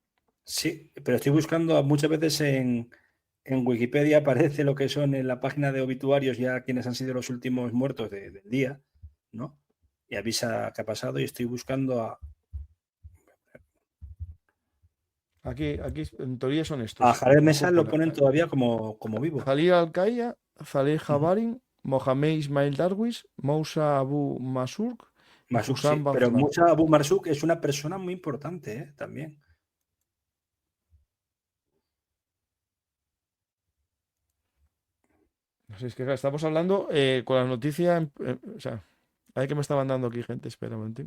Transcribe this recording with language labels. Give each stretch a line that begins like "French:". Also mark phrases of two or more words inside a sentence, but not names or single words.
Spanish: Sí, pero estoy buscando muchas veces en Wikipedia aparece lo que son en la página de obituarios ya quienes han sido los últimos muertos del día, ¿no? Y avisa qué ha pasado y estoy buscando Aquí, en teoría son a estos, Jared la Mesa lo cúpula. ponen todavía como vivo. Khalil Al-Qaya, Saleh Ujú. Jabarin, Mohamed Ismail Darwish, Moussa Abu Masurk y Masuk sí, Hussam pero Bafran. Musa Abu Marsuk es una persona muy importante, también. No sé, es que claro, estamos hablando con la noticia, o sea, hay que me está mandando aquí gente, espera un momentín.